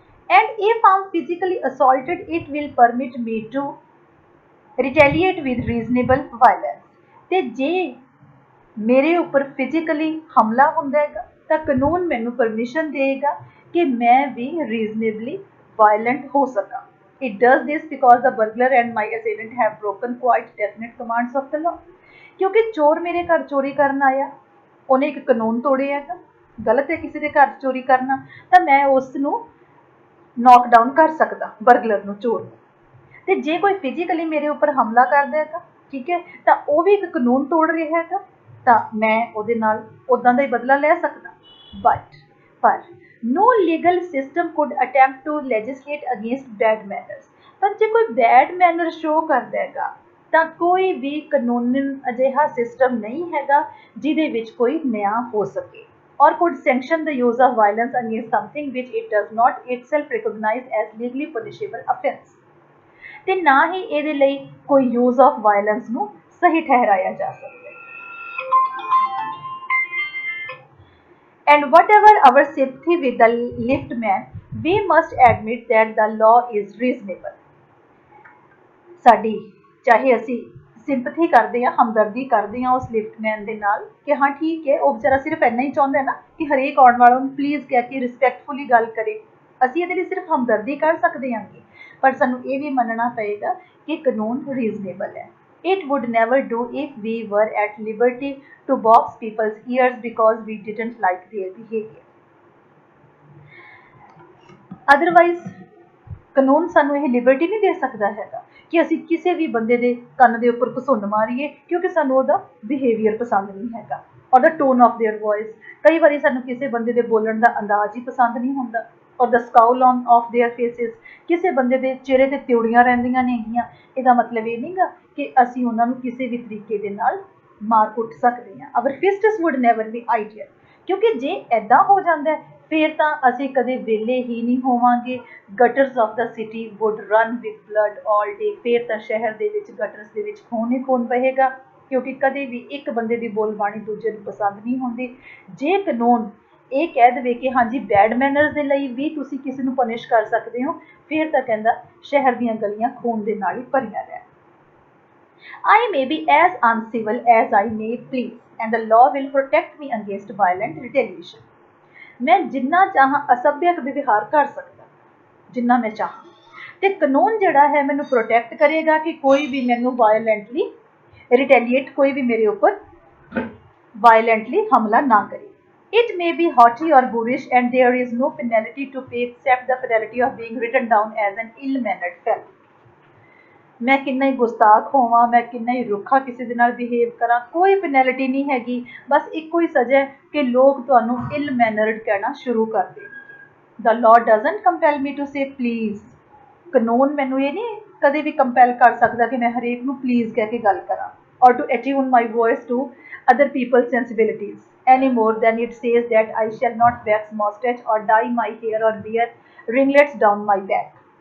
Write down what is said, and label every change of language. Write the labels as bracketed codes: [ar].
[en] And if I'm physically assaulted, it will permit me to retaliate with reasonable violence. ਤੇ ਜੇ [pa] ਮੇਰੇ ਉੱਪਰ physically ਹਮਲਾ ਹੁੰਦਾ ਹੈਗਾ ਤਾਂ ਕਾਨੂੰਨ ਮੈਨੂੰ ਪਰਮਿਸ਼ਨ ਦੇਗਾ ਕਿ ਮੈਂ ਵੀ ਰੀਜ਼ਨੇਬਲੀ ਵਾਇਲੈਂਟ ਹੋ ਸਕਾਂ। [en] It does this because the burglar and my assailant have broken quite definite commands of the law। [pa] ਕਿਉਂਕਿ ਚੋਰ ਮੇਰੇ ਘਰ ਚੋਰੀ ਕਰਨ ਆਇਆ, ਉਹਨੇ ਇੱਕ ਕਾਨੂੰਨ ਤੋੜਿਆ ਹੈਗਾ, ਗਲਤ ਹੈ ਕਿਸੇ ਦੇ ਘਰ ਚੋਰੀ ਕਰਨਾ, ਤਾਂ ਮੈਂ ਉਸ ਨੂੰ ਨੌਕ ਡਾਊਨ ਕਰ ਸਕਦਾ, ਬਰਗਲਰ ਨੂੰ, ਚੋਰ ਨੂੰ। ਤੇ ਜੇ ਕੋਈ ਫਿਜ਼ੀਕਲੀ ਮੇਰੇ ਉੱਪਰ ਹਮਲਾ ਕਰਦਾ ਹੈਗਾ, ਠੀਕ ਹੈ, ਤਾਂ ਉਹ ਵੀ ਇੱਕ ਕਾਨੂੰਨ ਤੋੜ ਰਿਹਾ ਹੈਗਾ, ਤਾਂ ਮੈਂ ਉਹਦੇ ਨਾਲ ਉਦਾਂ ਦਾ ਹੀ ਬਦਲਾ ਲੈ ਸਕਦਾ। [en] ਪਰ no legal system could attempt to legislate against bad manners। [pa] ਪਰ ਜੇ ਕੋਈ ਬੈਡ ਮੈਨਰ ਸ਼ੋ ਕਰਦਾ ਹੈਗਾ ਤਾਂ ਕੋਈ ਵੀ ਕਾਨੂੰਨ ਅਜਿਹਾ ਸਿਸਟਮ ਨਹੀਂ ਹੈਗਾ ਜਿਹਦੇ ਵਿੱਚ ਕੋਈ ਨਿਆਂ ਹੋ ਸਕੇ, [en] or could sanction the use of violence against something which it does not itself recognize as legally punishable offense। [pa] ਤੇ ਨਾ ਹੀ ਇਹਦੇ ਲਈ ਕੋਈ ਯੂਜ਼ ਆਫ ਵਾਇਲੈਂਸ ਨੂੰ ਸਹੀ ਠਹਿਰਾਇਆ ਜਾ ਸਕਦਾ। [en] And whatever our sympathy with the lift man, we must admit that the law is reasonable। [pa] ਸਾਡੀ ਚਾਹੇ ਅਸੀਂ ਸਿੰਪਥੀ ਕਰਦੇ ਹਾਂ, ਹਮਦਰਦੀ ਕਰਦੇ ਹਾਂ ਉਸ ਲਿਫਟਮੈਨ ਦੇ ਨਾਲ ਕਿ ਹਾਂ ਠੀਕ ਹੈ, ਉਹ ਵਿਚਾਰਾ ਸਿਰਫ ਇੰਨਾ ਹੀ ਚਾਹੁੰਦਾ ਨਾ ਕਿ ਹਰੇਕ ਆਉਣ ਵਾਲਾ ਨੂੰ ਪਲੀਜ਼ ਕਹਿ ਕੇ ਰਿਸਪੈਕਟਫੁਲੀ ਗੱਲ ਕਰੇ, ਅਸੀਂ ਇਹਦੇ ਲਈ ਸਿਰਫ ਹਮਦਰਦੀ ਕਰ ਸਕਦੇ ਹਾਂਗੇ, ਪਰ ਸਾਨੂੰ ਇਹ ਵੀ ਮੰਨਣਾ ਪਏਗਾ ਕਿ ਕਾਨੂੰਨ ਰੀਜ਼ਨੇਬਲ ਹੈ। [en] It would never do if we were at liberty to box people's ears because we didn't like their behavior। [pa] Otherwise, ਕਾਨੂੰਨ ਸਾਨੂੰ ਇਹ ਲਿਬਰਟੀ ਨਹੀਂ ਦੇ ਸਕਦਾ ਹੈਗਾ ਕਿ ਅਸੀਂ ਕਿਸੇ ਵੀ ਬੰਦੇ ਦੇ ਕੰਨ ਦੇ ਉੱਪਰ ਘਸੁੰਨ ਮਾਰੀਏ ਕਿਉਂਕਿ ਸਾਨੂੰ ਉਹਦਾ ਬਿਹੇਵੀਅਰ ਪਸੰਦ ਨਹੀਂ ਹੈਗਾ, [en] Or the tone of their voice. [pa] ਕਈ ਵਾਰੀ ਸਾਨੂੰ ਕਿਸੇ ਬੰਦੇ ਦੇ ਬੋਲਣ ਦਾ ਅੰਦਾਜ਼ ਹੀ ਪਸੰਦ ਨਹੀਂ ਹੁੰਦਾ, [en] Or the scowl on of their faces. [pa] ਕਿਸੇ ਬੰਦੇ ਦੇ ਚਿਹਰੇ ਤੇ ਤਿਉੜੀਆਂ ਰਹਿੰਦੀਆਂ ਨੇਗੀਆਂ, ਇਹਦਾ ਮਤਲਬ ਇਹ ਨਹੀਂਗਾ ਕਿ ਅਸੀਂ ਉਹਨਾਂ ਨੂੰ ਕਿਸੇ ਵੀ ਤਰੀਕੇ ਦੇ ਨਾਲ ਮਾਰ ਕੁੱਟ ਸਕਦੇ ਹਾਂ। [en] Our fists would never be ideal. [pa] ਕਿਉਂਕਿ ਜੇ ਇੱਦਾਂ ਹੋ ਜਾਂਦਾ ਫਿਰ ਤਾਂ ਅਸੀਂ ਕਦੇ ਵਿਹਲੇ ਹੀ ਨਹੀਂ ਹੋਵਾਂਗੇ। [en] Gutters of the city would run with blood all day. [pa] ਫਿਰ ਤਾਂ ਸ਼ਹਿਰ ਦੇ ਵਿੱਚ ਗਟਰਸ ਦੇ ਵਿੱਚ ਖੂਨ ਹੀ ਖੂਨ ਵਹੇਗਾ, ਕਿਉਂਕਿ ਕਦੇ ਵੀ ਇੱਕ ਬੰਦੇ ਦੀ ਬੋਲਬਾਣੀ ਦੂਜੇ ਨੂੰ ਪਸੰਦ ਨਹੀਂ ਹੁੰਦੀ। ਜੇ ਕਾਨੂੰਨ ਇਹ ਕਹਿ ਦੇਵੇ ਕਿ ਹਾਂਜੀ ਬੈਡ ਮੈਨਰਸ ਦੇ ਲਈ ਵੀ ਤੁਸੀਂ ਕਿਸੇ ਨੂੰ ਪਨਿਸ਼ ਕਰ ਸਕਦੇ ਹੋ, ਫਿਰ ਤਾਂ ਕਹਿੰਦਾ ਸ਼ਹਿਰ ਦੀਆਂ ਗਲੀਆਂ ਖੂਨ ਦੇ ਨਾਲ ਹੀ ਭਰੀਆਂ ਰਹਿਣ। [en] I may be as uncivil as I may please, and the law will protect me against violent retaliation। [pa] ਮੈਂ ਜਿੰਨਾ ਚਾਹਾਂ ਅਸਭਿਅਕ ਵਿਵਹਾਰ ਕਰ ਸਕਦਾ, ਜਿੰਨਾ ਮੈਂ ਚਾਹਾਂ, ਤੇ ਕਾਨੂੰਨ ਜਿਹੜਾ ਹੈ ਮੈਨੂੰ ਪ੍ਰੋਟੈਕਟ ਕਰੇਗਾ ਕਿ ਕੋਈ ਵੀ ਮੈਨੂੰ ਵਾਇਲੈਂਟਲੀ ਰਿਟੈਲੀਏਟ, ਕੋਈ ਵੀ ਮੇਰੇ ਉੱਪਰ ਵਾਇਲੈਂਟਲੀ ਹਮਲਾ ਨਾ ਕਰੇ। [en] It may be haughty or boorish, and there is no penalty to pay except the penalty of being written down as an ill-mannered fellow। [pa] ਮੈਂ ਕਿੰਨਾ ਹੀ ਗੁਸਤਾਖ ਹੋਵਾਂ, ਮੈਂ ਕਿੰਨਾ ਹੀ ਰੁੱਖਾ ਕਿਸੇ ਦੇ ਨਾਲ ਬਿਹੇਵ ਕਰਾਂ, ਕੋਈ ਪੈਨੈਲਿਟੀ ਨਹੀਂ ਹੈਗੀ, ਬਸ ਇੱਕੋ ਹੀ ਸਜ਼ਾ ਹੈ ਕਿ ਲੋਕ ਤੁਹਾਨੂੰ ਇਲ ਮੈਨਰਡ ਕਹਿਣਾ ਸ਼ੁਰੂ ਕਰ ਦੇਣ। [en] The law doesn't compel me to say please. [pa] ਕਾਨੂੰਨ ਮੈਨੂੰ ਇਹ ਨਹੀਂ ਕਦੇ ਵੀ ਕੰਪੈਲ ਕਰ ਸਕਦਾ ਕਿ ਮੈਂ ਹਰੇਕ ਨੂੰ ਪਲੀਜ਼ ਕਹਿ ਕੇ ਗੱਲ ਕਰਾਂ, [en] Or to attune my voice to other people's sensibilities any more than it says that I shall not wax mustache or dye my hair or wear ringlets down my back।